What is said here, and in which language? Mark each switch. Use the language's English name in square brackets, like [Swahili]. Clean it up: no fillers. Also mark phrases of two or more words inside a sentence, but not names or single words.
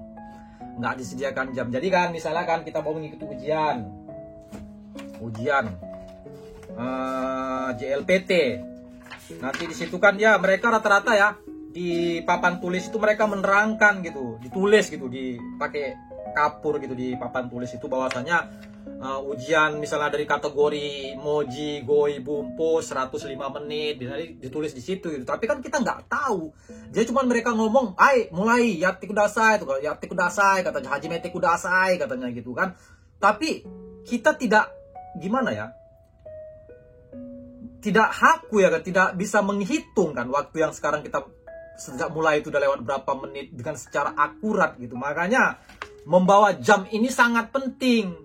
[Indonesian] Jadi kan misalnya kan kita mau mengikuti ujian JLPT, nanti di situ kan ya mereka rata-rata ya di papan tulis itu mereka menerangkan gitu, ditulis gitu, dipakai kapur gitu di papan tulis itu, bahwasanya ujian misalnya dari kategori Moji, Goi, Bumpo 105 menit ditulis di situ gitu. Tapi kan kita nggak tahu. Jadi cuma mereka ngomong, mulai [Japanese] やってください, [Indonesian] katanya, [Japanese] 始めてください [Indonesian] katanya gitu kan. Tapi kita tidak tidak haku ya kan, tidak bisa menghitung kan waktu yang sekarang kita sejak mulai itu udah lewat berapa menit dengan secara akurat gitu. Makanya membawa jam ini sangat penting.